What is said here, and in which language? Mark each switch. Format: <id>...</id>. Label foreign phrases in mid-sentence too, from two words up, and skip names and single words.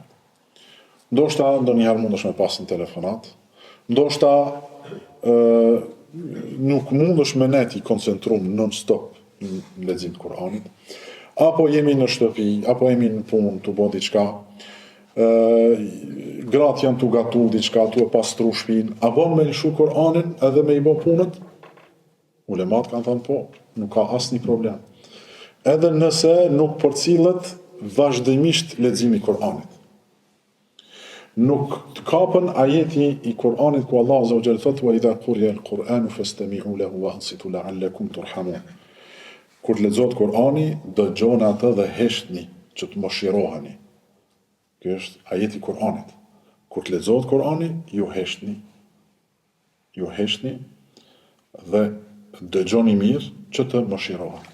<sq>Ndoshta ndonjëherë mundesh me pas në telefonat, ndoshta nuk mundesh me net i koncentruar non-stop në lexim të Kur'anit, apo jemi në shtëpi, apo jemi në punë, tu bë diçka, gratë janë tu gatu diçka, tu e pastru shtëpinë, a bën me lëshu Kur'anin edhe me i bë punët? Ulemat kanë thënë po, nuk ka asnjë problem. Edhe nëse nuk përcillet vazhdimisht leximi i Kur'anit. Nuk të kapën ajeti i Kur'anit ku Allah</sq> <ar>عز وجل</ar> <sq>thotë</sq> <ar>وإذا قرئ القرآن فاستمعوا له وأنصتوا لعلكم ترحمون.</ar> <sq>Kur lexohet Kur'ani, dëgjoni atë dhe heshtni që të mëshiroheni. Ky është ajeti i Kur'anit. Kur të lexohet Kur'ani, ju heshtni dhe dëgjoni mirë që të mëshiroheni.</sq>